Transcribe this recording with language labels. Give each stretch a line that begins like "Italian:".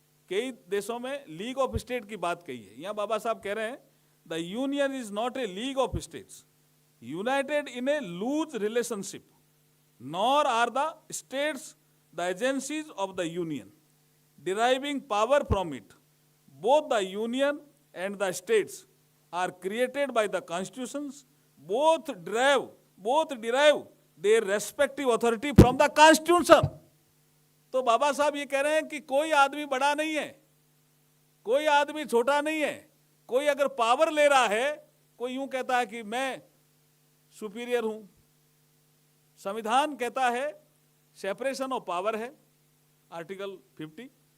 Hindi: कई देशों में लीग ऑफ स्टेट की बात कही है, यहां बाबा साहब कह रहे
English: हैं the union is not a league of states united in a loose relationship, nor are the states the agencies of the union deriving power from it. Both the union and the states are created by the constitutions. Both derive their respective authority from the constitution.
Hindi: तो बाबा साहब ये कह रहे हैं कि कोई आदमी बड़ा नहीं है, कोई आदमी छोटा नहीं है। कोई अगर पावर ले रहा है, कोई यूं कहता है कि मैं सुपीरियर हूं, संविधान कहता है सेपरेशन ऑफ पावर है, आर्टिकल 50।